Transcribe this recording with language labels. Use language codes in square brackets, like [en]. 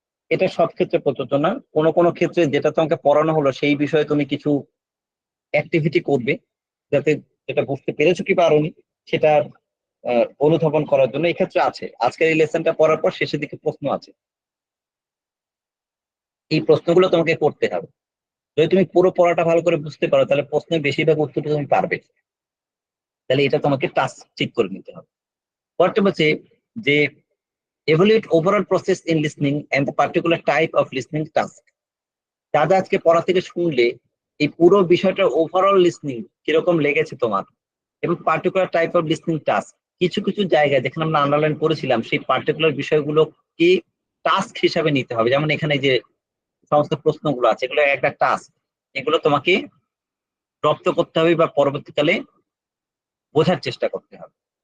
[bn] এটা সব ক্ষেত্রে প্রযোজ্য না, কোনো কোনো ক্ষেত্রে যেটা তোমাকে পড়ানো হলো সেই বিষয়ে তুমি কিছু অ্যাক্টিভিটি করবে, যাতে যেটা বুঝতে পেরেছো কি পারোনি সেটা অনুধাবন করার জন্য। এক্ষেত্রে আছে আজকের এই লেসনটা পড়ার পর শেষের দিকে প্রশ্ন আছে, এই প্রশ্নগুলো তোমাকে করতে হবে। যদি তুমি পুরো পড়াটা ভালো করে বুঝতে পারো তাহলে প্রশ্নের বেশিরভাগ উত্তরটা তুমি পারবে, তাহলে এটা তোমাকে টাস্ক ঠিক করে নিতে হবে। পরেরটা হচ্ছে যে [en] evaluate overall process in listening and the particular type of listening task. [bn] দাদা আজকে পড়া থেকে শুনলে এই পুরো বিষয়টা ওভারঅল লিসনিং কিরকম লেগেছে তোমার, এবং particular type of listening task, কিছু কিছু জায়গায় যেখানে আমরা আন্ডারলাইন করেছিলাম সেই পার্টিকুলার বিষয়গুলো কি টাস্ক হিসাবে নিতে হবে। যেমন এখানে যে সমস্ত প্রশ্নগুলো আছে এগুলো একটা টাস্ক, এগুলো তোমাকে রপ্ত করতে হবে বা পরবর্তীকালে বোঝার চেষ্টা করতে হবে।